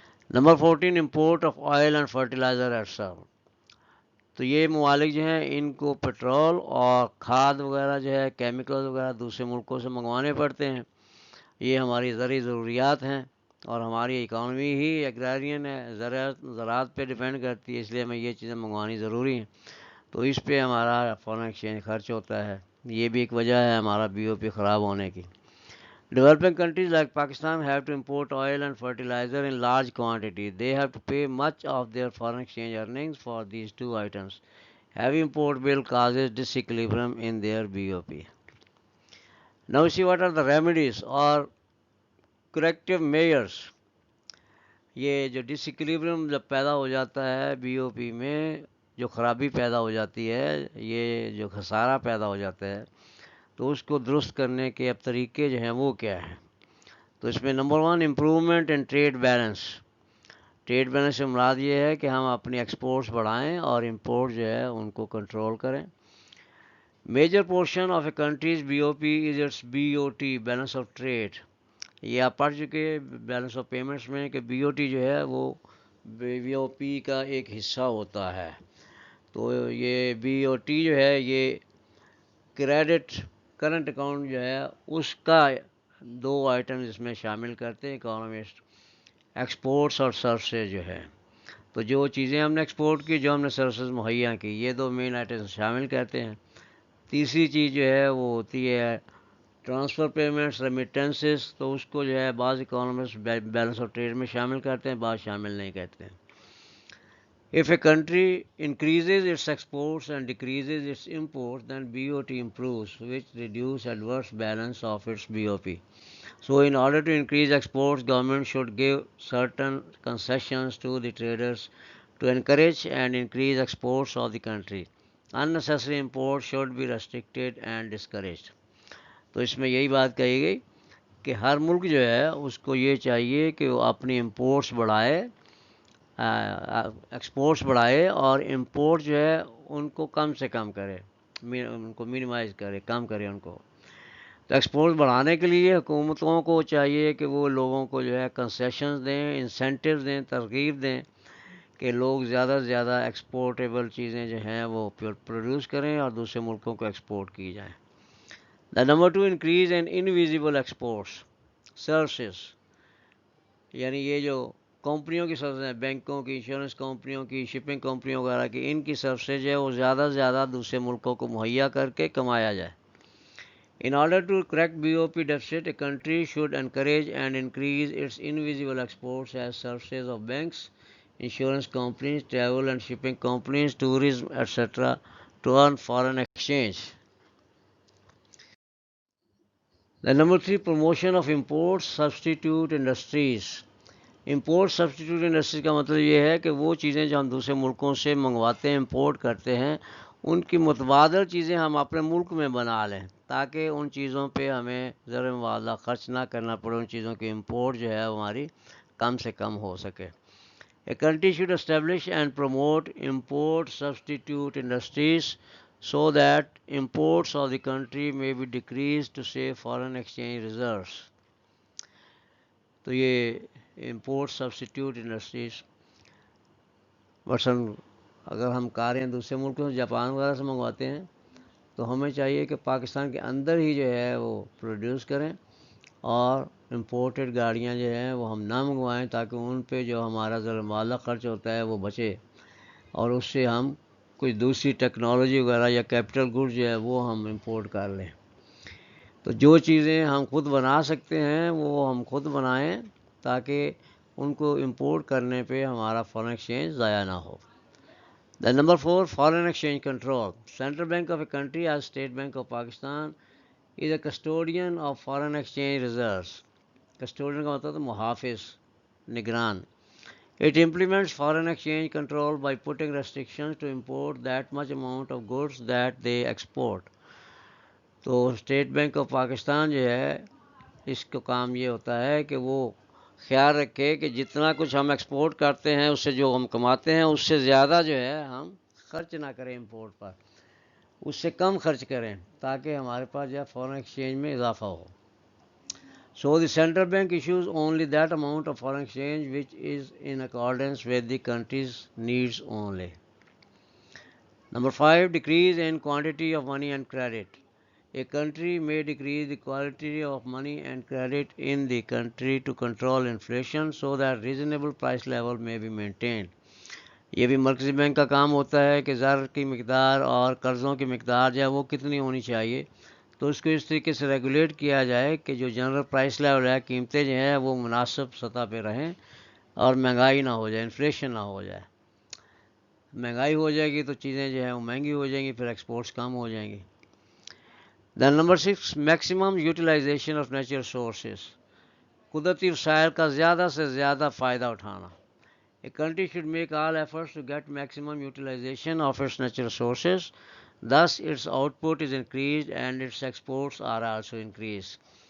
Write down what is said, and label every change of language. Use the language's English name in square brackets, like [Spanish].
[Urdu] Number 14 [English] Import of oil and fertiliser etcetera. [Urdu] تو یہ ممالک جو ہیں ان کو پٹرول اور کھاد وغیرہ جو ہے کیمیکلز وغیرہ دوسرے ملکوں سے منگوانے پڑتے ہیں. یہ ہماری زرعی ضروریات ہیں اور ہماری اکانومی ہی ایگریرین ہے، زراعت پہ ڈیپینڈ کرتی ہے، اس لیے ہمیں یہ چیزیں منگوانی ضروری ہیں. تو اس پہ ہمارا فارن ایکسچینج خرچ ہوتا ہے. یہ بھی ایک وجہ ہے ہمارا بی او پی خراب ہونے کی. [English] Developing countries like Pakistan have to import oil and fertilizer in large quantity. They have to pay much of their foreign exchange earnings for these two items. Heavy import bill causes disequilibrium in their BOP. Now see what are the remedies or corrective measures. [Urdu] یہ جو ڈس ایکویلبریم جب پیدا ہو جاتا ہے B O پی میں، جو خرابی پیدا ہو جاتی ہے، یہ جو خسارہ پیدا ہو جاتا ہے، تو اس کو درست کرنے کے اب طریقے جو ہیں وہ کیا ہیں. تو اس میں نمبر 1 [English] Improvement in trade balance. [Urdu] ٹریڈ بیلنس سے مراد یہ ہے کہ ہم اپنی ایکسپورٹس بڑھائیں اور امپورٹ جو ہے ان کو کنٹرول کریں. [English] Major portion of a country's B O P is it's B O T balance of trade. [Urdu] یہ آپ پڑھ چکے بیلنس آف پیمنٹس میں کہ بی او ٹی جو ہے وہ بی او پی کا ایک حصہ ہوتا ہے. تو یہ بی او ٹی جو ہے یہ کریڈٹ کرنٹ اکاؤنٹ جو ہے اس کا 2 آئٹم اس میں شامل کرتے ہیں اکانومسٹ، ایکسپورٹس اور سروسز جو ہے. تو جو چیزیں ہم نے ایکسپورٹ کی، جو ہم نے سروسز مہیا کی، یہ 2 مین آئٹم شامل کرتے ہیں. تیسری چیز جو ہے وہ ہوتی ہے ٹرانسفر پیمنٹس ریمیٹنسز. تو اس کو جو ہے بعض اکانومسٹ بیلنس آف ٹریڈ میں شامل کرتے ہیں، بعض شامل نہیں کرتے ہیں. [English] If a country increases its exports and decreases its imports, then BOT improves, which reduces adverse balance of its BOP. So in order to increase exports, government should give certain concessions to the traders to encourage and increase exports of the country. Unnecessary imports should be restricted and discouraged. [Urdu] تو اس میں یہی بات کہی گئی کہ ہر ملک جو ہے اس کو یہ چاہیے کہ وہ اپنی امپورٹس بڑھائے، ایکسپورٹس بڑھائے اور امپورٹ جو ہے ان کو کم سے کم کرے، ان کو منیمائز کرے، کم کرے ان کو. تو ایکسپورٹ بڑھانے کے لیے حکومتوں کو چاہیے کہ وہ لوگوں کو جو ہے کنسیشنز دیں، انسینٹیوز دیں، ترغیب دیں کہ لوگ زیادہ سے زیادہ ایکسپورٹیبل چیزیں جو ہیں وہ پروڈیوس کریں اور دوسرے ملکوں کو ایکسپورٹ کی جائیں. [English] Number 2 increase in invisible exports services. [Urdu] یعنی یہ جو کمپنیوں کی سروسز ہیں، بینکوں کی، انشورنس کمپنیوں کی، شپنگ کمپنیوں وغیرہ کی، ان کی سروسز ہے وہ زیادہ سے زیادہ دوسرے ملکوں کو مہیا کر کے کمایا جائے. [English] In order to correct BOP deficit, a country should encourage and increase its invisible exports as services of banks, insurance companies, travel and shipping companies, tourism, etc. to earn foreign exchange. The number 3 promotion of imports substitute industries. [Urdu] Import substitute industries کا مطلب یہ ہے کہ وہ چیزیں جو ہم دوسرے ملکوں سے منگواتے ہیں، امپورٹ کرتے ہیں، ان کی متبادل چیزیں ہم اپنے ملک میں بنا لیں تاکہ ان چیزوں پہ ہمیں زر مبادلہ خرچ نہ کرنا پڑے، ان چیزوں کی امپورٹ جو ہے ہماری کم سے کم ہو سکے. [English] A country should establish and promote import substitute industries so that imports of the country may be decreased to save foreign exchange reserves. [Urdu] تو یہ امپورٹ سبسٹیٹیوٹ انڈسٹریز، مثلاً اگر ہم کاریں دوسرے ملکوں سے، جاپان وغیرہ سے منگواتے ہیں، تو ہمیں چاہیے کہ پاکستان کے اندر ہی جو ہے وہ پروڈیوس کریں اور امپورٹڈ گاڑیاں جو ہیں وہ ہم نہ منگوائیں تاکہ ان پہ جو ہمارا زرمالہ خرچ ہوتا ہے وہ بچے اور اس سے ہم کوئی دوسری ٹیکنالوجی وغیرہ یا کیپٹل گڈ جو ہے وہ ہم امپورٹ کر لیں. تو جو چیزیں ہم خود بنا سکتے ہیں وہ ہم خود بنائیں تاکہ ان کو امپورٹ کرنے پہ ہمارا فارن ایکسچینج ضائع نہ ہو. [English] The number 4 foreign exchange control. Central Bank of a country as State Bank of Pakistan is a custodian of foreign exchange reserves. [Urdu] Custodian کا مطلب محافظ. نگران. [English] It implements foreign exchange control by putting restrictions to import that much amount of goods that they export. [Urdu] تو state bank of Pakistan جو ہے اس کا کام یہ ہوتا ہے کہ وہ خیال رکھے کہ جتنا کچھ ہم ایکسپورٹ کرتے ہیں اس سے جو ہم کماتے ہیں اس سے زیادہ جو ہے ہم خرچ نہ کریں امپورٹ پر، اس سے کم خرچ کریں تاکہ ہمارے پاس جو ہے فورن ایکسچینج میں اضافہ ہو. [English] So the central bank issues only that amount of foreign exchange which is in accordance with the country's needs only. Number 5, decrease in quantity of money and credit. A country may decrease the quantity of money and credit in the country to control inflation so that reasonable price level may be maintained. [Urdu] یہ بھی مرکزی bank کا کام ہوتا ہے کہ زر کی مقدار اور قرضوں کی مقدار جو ہے وہ کتنی ہونی چاہیے، تو اس کو اس طریقے سے ریگولیٹ کیا جائے کہ جو جنرل پرائس لیول ہے، قیمتیں جو ہیں وہ مناسب سطح پہ رہیں اور مہنگائی نہ ہو جائے، انفلیشن نہ ہو جائے. مہنگائی ہو جائے گی تو چیزیں جو ہیں وہ مہنگی ہو جائیں گی، پھر ایکسپورٹس کم ہو جائیں گی. [English] Then number 6، maximum utilisation of natural sources. [Urdu] قدرتی وسائل کا زیادہ سے زیادہ فائدہ اٹھانا. [English] A country should make all efforts to get maximum utilization of its natural sources. Thus, its output is increased and its exports are also increased.